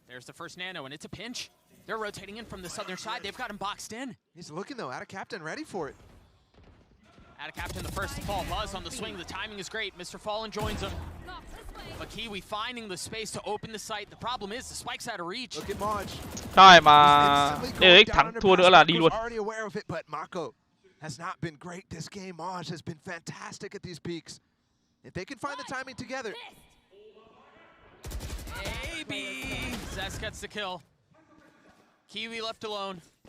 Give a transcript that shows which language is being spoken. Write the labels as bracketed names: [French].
[English] There's the first nano, and it's a pinch. They're rotating in from the southern side. They've got him boxed in. He's looking, though, out of captain, ready for it. Out of captain, the first to fall. Buzz on the swing. The timing is great. Mr. Fallen joins him. But Kiwi finding the space to open the site. The problem is the spike's out of reach. Look at Moj. [Vietnamese] Rồi mà DyAC thắng thua nữa là đi luôn. [English] Already aware of it, but Mako has not been great this game. Moj has been fantastic at these peaks. If they can find the timing together. Maybe Zest gets the kill. Kiwi left alone.